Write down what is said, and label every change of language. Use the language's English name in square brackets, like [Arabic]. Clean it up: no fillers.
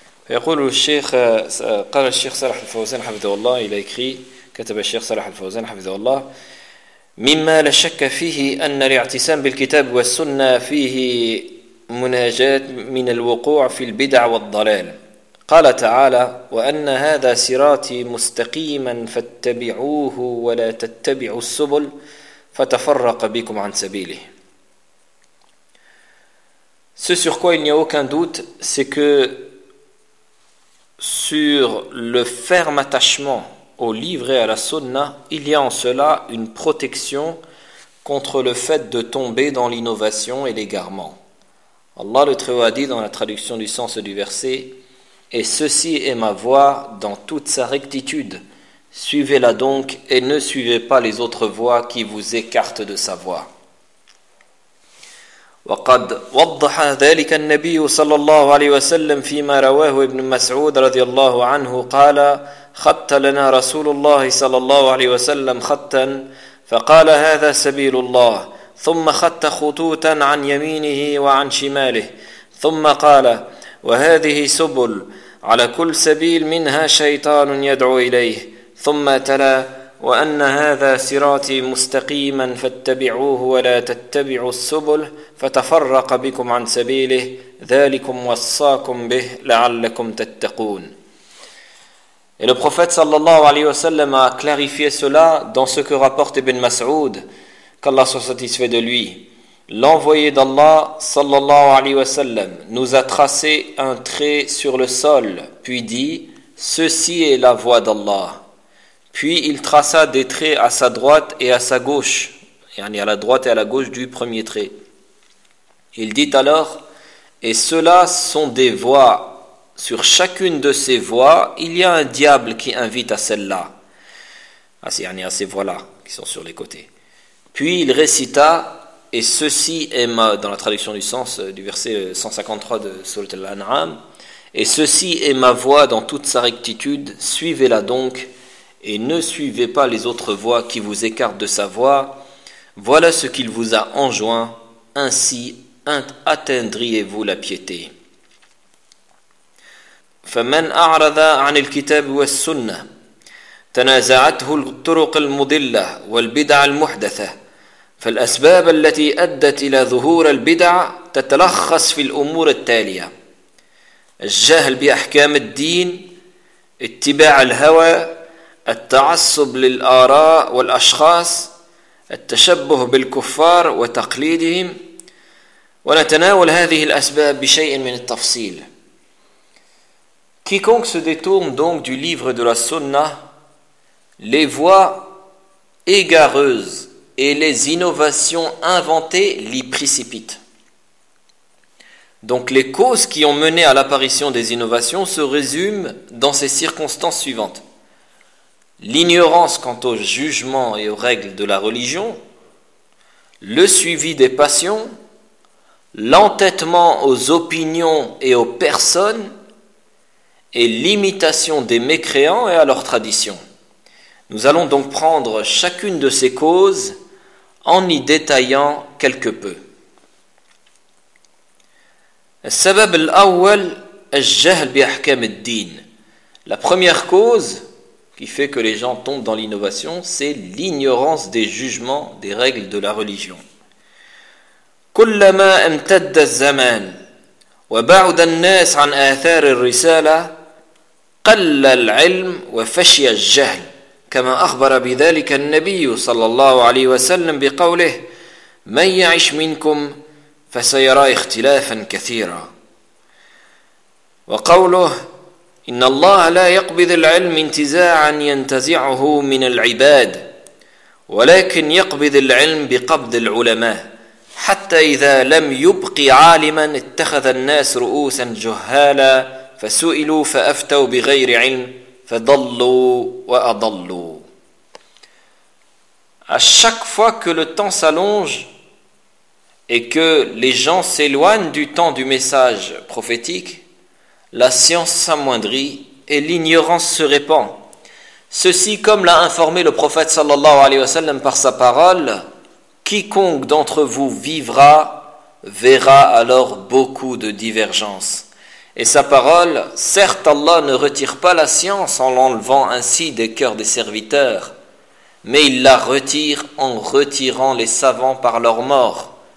[Arabic] يقول الشيخ قال الشيخ صالح الفوزان حفظه الله [French] il a écrit [Arabic] كتب الشيخ صالح الفوزان حفظه الله مما لا شك فيه أن الاعتصام بالكتاب والسنة فيه مناجات من الوقوع في البدع والضلال قال تعالى وأن هذا صراطي مستقيما فاتبعوه ولا تتبعوا السبل فتفرق بكم عن سبيله. [French] Ce sur quoi il n'y a aucun doute, c'est que sur le ferme attachement au livre et à la sunna, il y a en cela une protection contre le fait de tomber dans l'innovation et l'égarement. Allah le Très-Haut a dit dans la traduction du sens du verset « Et ceci est ma voie dans toute sa rectitude. Suivez-la donc et ne suivez pas les autres voies qui vous écartent de sa voie. [Arabic] » وقد وضح ذلك النبي صلى الله عليه وسلم فيما رواه ابن مسعود رضي الله عنه قال خط لنا رسول الله صلى الله عليه وسلم خطا فقال هذا سبيل الله ثم خط خطوطا عن يمينه وعن شماله ثم قال وهذه سبل على كل سبيل منها شيطان يدعو إليه ثم تلا وأن هذا صراطي مستقيما فاتبعوه ولا تتبعوا السبل فتفرق بكم عن سبيله ذلكم وصاكم به لعلكم تتقون. [French] Et le prophète sallallahu alayhi wa sallam a clarifié cela dans ce que rapporte Ibn Mas'ud, qu'Allah soit satisfait de lui. L'envoyé d'Allah sallallahu alayhi wa sallam nous a tracé un trait sur le sol, puis dit ceci est la voie d'Allah. Puis il traça des traits à sa droite et à sa gauche, yani à la droite et à la gauche du premier trait. Il dit alors, et ceux-là sont des voies. Sur chacune de ces voies, il y a un diable qui invite à celle-là. À ces voies-là, qui sont sur les côtés. Puis il récita, et ceci est ma, dans la traduction du sens du verset 153 de Sourate Al-An'am, et ceci est ma voie dans toute sa rectitude, suivez-la donc. et ne suivez pas les autres voies qui vous écartent de sa voie. Voilà ce qu'il vous a enjoint, ainsi atteindriez-vous la piété. [Arabic] فمن أعرض عن الكتاب والسنة تنازعته الطرق المضلة والبدع المحدثة فالأسباب التي أدت إلى ظهور البدع تتلخص في الأمور التالية الجهل بأحكام الدين اتباع الهوى التعصب للآراء والأشخاص التشبه بالكفار وتقليدهم ونتناول هذه الأسباب بشيء من التفصيل. [French] Quiconque se détourne donc du livre de la Sunna, les voies égareuses et les innovations inventées l'y précipitent. Donc les causes qui ont mené à l'apparition des innovations se résument dans ces circonstances suivantes. L'ignorance quant aux jugements et aux règles de la religion, le suivi des passions, l'entêtement aux opinions et aux personnes, et l'imitation des mécréants et à leurs traditions. Nous allons donc prendre chacune de ces causes en y détaillant quelque peu. [Arabic] السبب الأول الجهل بأحكام الدين. [French] La première cause qui fait que les gens tombent dans l'innovation, c'est l'ignorance des jugements, des règles de la religion. [Arabic] كلما امتد الزمان وبعد الناس عن آثار الرسالة قل العلم وفشي الجهل كما أخبر بذلك النبي صلى الله عليه وسلم بقوله من يعش منكم فسيرى اختلافا كثيرا وقوله إن الله لا يقبض العلم انتزاعا ينتزعه من العباد ولكن يقبض العلم بقبض العلماء حتى إذا لم يبقي عالما اتخذ الناس رؤوسا جهالا فَسُئِلُوا فَأَفْتَوْ بِغَيْرِ عِلْمٍ فَضَلُّوا وَأَضَلُّوا. [French] À chaque fois que le temps s'allonge et que les gens s'éloignent du temps du message prophétique, la science s'amoindrit et l'ignorance se répand. Ceci comme l'a informé le prophète sallallahu alayhi wa sallam par sa parole, « Quiconque d'entre vous vivra, verra alors beaucoup de divergences. » Et sa parole, certes Allah ne retire pas la science en l'enlevant ainsi des cœurs des serviteurs, mais il la retire en retirant les savants par leur mort.